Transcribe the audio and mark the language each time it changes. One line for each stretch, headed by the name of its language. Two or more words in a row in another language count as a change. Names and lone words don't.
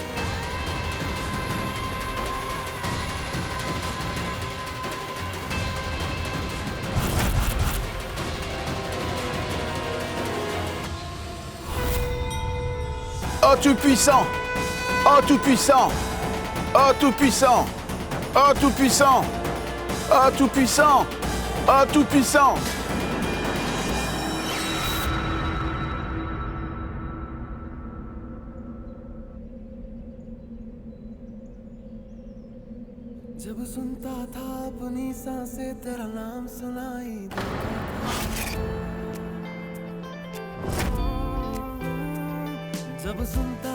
French: Oh Tout-Puissant! Oh Tout-Puissant! Oh Tout-Puissant! Oh Tout-Puissant! Oh Tout-Puissant! Oh Tout-Puissant!
Hindi: जब सुनता था अपनी सांसें तेरा नाम सुनाई देता था जब सुनता